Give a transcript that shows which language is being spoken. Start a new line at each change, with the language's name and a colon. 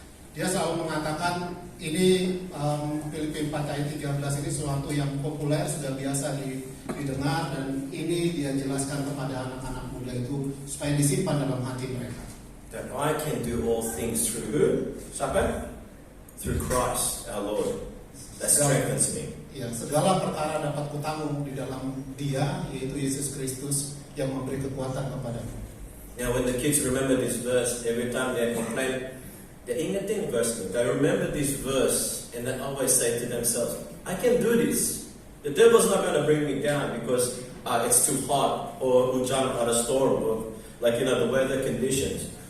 Indonesian: Dia selalu mengatakan ini Filipi 4 ayat 13 ini sesuatu yang populer, sudah biasa didengar, dan ini dia jelaskan kepada anak-anak muda itu supaya disimpan dalam hati mereka.
English: That I can do all things through who?
Indonesian: Siapa?
English: Through Christ our Lord. That strengthens me.
Indonesian: Ya, segala perkara dapat kutanggung di dalam Dia, yaitu Yesus Kristus yang memberi kekuatan kepadamu.
English: Now when the kids remember this verse, every time they complain, they
Indonesian: ingetin
English: verse. They remember this verse and they always say to themselves, I can do this. The devil's not going to bring me down because it's too hot or
Indonesian: hujan
English: or a storm or the weather conditions.